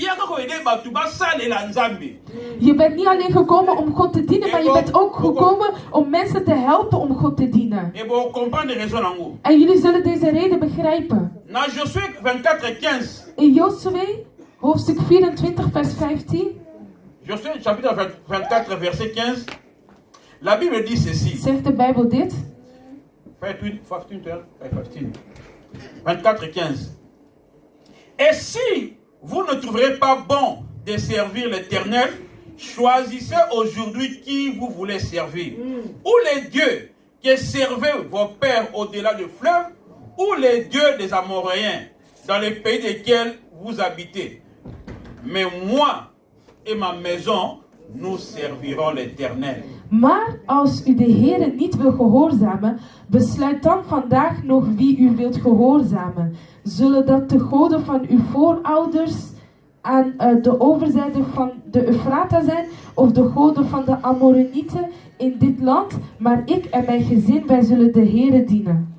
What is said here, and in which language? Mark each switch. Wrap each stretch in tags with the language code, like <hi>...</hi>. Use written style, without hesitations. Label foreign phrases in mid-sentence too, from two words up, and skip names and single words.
<nl>Je bent niet alleen gekomen om God te dienen, maar je bent ook gekomen om mensen te helpen om God te dienen. En jullie zullen deze reden begrijpen. In Josue, hoofdstuk 24, vers 15.</nl> <fr>Josue, chapitre 24, verset 15. La Bible dit ceci.</fr> <nl>Zegt de Bijbel dit?</nl> <fr>24, 15. Et si vous ne trouverez pas bon de servir l'Éternel, choisissez aujourd'hui qui vous voulez servir. Ou les dieux qui servaient vos pères au-delà du fleuve, ou les dieux des Amoréens, dans les pays desquels vous habitez. Mais moi et ma maison, nous servirons l'Éternel.</fr> <nl>Maar als u de Heere niet wil gehoorzamen, besluit dan vandaag nog wie u wilt gehoorzamen. Zullen dat de goden van uw voorouders aan de overzijde van de Eufrata zijn of de goden van de Amoronieten in dit land, maar ik en mijn gezin, wij zullen de Heere dienen.</nl>